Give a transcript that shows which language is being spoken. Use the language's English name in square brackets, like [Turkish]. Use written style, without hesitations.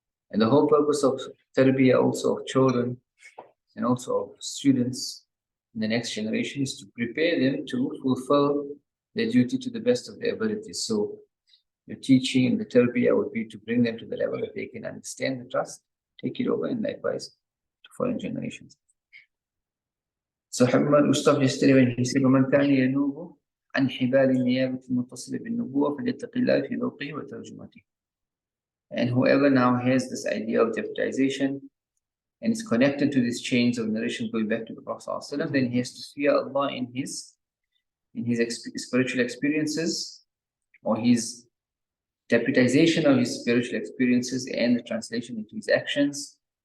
[English] And the whole purpose of tarbiyah also of children and also of students in the next generation is to prepare them to fulfill their duty to the best of their abilities. So your teaching and the tarbiyah would be to bring them to the level that they can understand the trust, take it over, and likewise to following generations. So Habib we stopped yesterday when he said, [Arabic] وَمَنْ كَانَ يَنُوبُ عَنْ حِبَالِ النِّيَابَةِ الْمُتَّصِلَةِ بِالنُّبُوَّةِ فَلْيَتَّقِ اللَّهَ فِي ذَوْقِهِ وَتَرْجُمَتِهِ. [English] And whoever now has this idea of deputization and is connected to these chains of narration going back to the Prophet ﷺ, then he has to fear Allah in his spiritual experiences, or his deputization of his spiritual experiences and the translation into his actions.